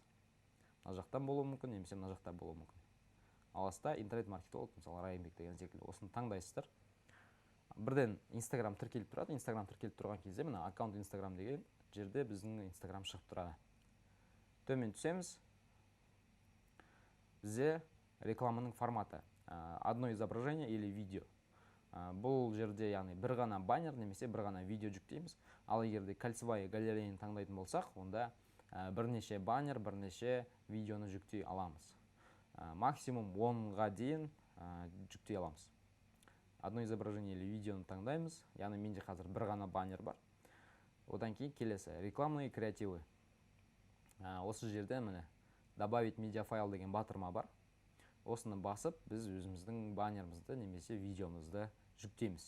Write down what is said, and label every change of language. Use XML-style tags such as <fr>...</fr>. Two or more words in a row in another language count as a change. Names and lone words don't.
<kk>Мына жақтан болуы мүмкін, немесе мына жақта болуы мүмкін. Аласта интернет-маркетолог, мысалы Райымбек деген секілді, осыны таңдайсыздар. Бірден Instagram тіркеліп тұрады. Instagram тіркеліп тұрған кезде мына аккаунт Instagram деген жерде біздің Instagram шығып тұрады. Төмен түсеміз. Бізде рекламаның форматы</kk> <ru>одно изображение или видео.</ru> <kk>Бұл жерде яғни бір ғана баннер немесе бір ғана видео жүктейміз. Ал егерде</kk> <ru>кольцевая галереяны</ru> <kk>таңдайтын болсақ, онда бірнеше баннер, бірнеше видеоны жүктей аламыз. Максимум 10-ға дейін жүктей аламыз.</kk> <ru>Одно изображение или видеоны</ru> <kk>таңдаймыз. Яғни менде қазір бір ғана баннер бар. Одан кейін келесі</kk> <ru>рекламные креативы.</ru> <kk>Осы жерде міне</kk> <ru>добавить медиафайл</ru> <kk>деген батырма бар. Осыны басып, біз өзіміздің баннерімізді немесе видеомызды жүктейміз.</kk>